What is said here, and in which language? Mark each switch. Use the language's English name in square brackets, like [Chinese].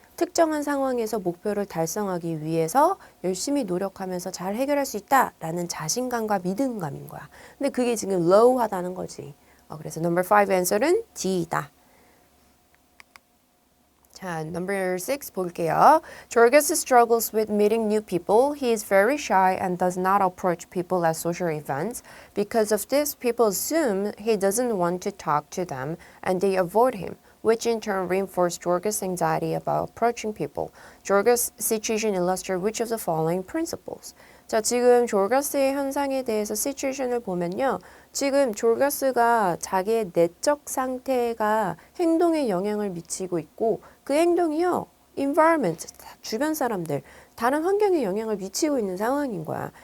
[Korean] 특정한 상황에서 목표를 달성하기 위해서 열심히 노력하면서 잘 해결할 수 있다라는 자신감과 믿음감인 거야. 근데 그게 지금 low하다는 거지. 그래서 number 5 answer는 D다. 자, number 6 볼게요. [English] Jorgus struggles with meeting new people. He is very shy and does not approach people at social events. Because of this, people assume he doesn't want to talk to them and they avoid him, which in turn reinforced Jorgus' anxiety about approaching people. Jorgus' situation illustrates which of the following principles? [Korean] 자, 지금 졸가스의 현상에 대해서 situation을 보면요. 지금 졸가스가 자기의 내적 상태가 행동에 영향을 미치고 있고 그 행동이요. environment, 주변 사람들, 다른 환경에 영향을 미치고 있는 상황인 거야.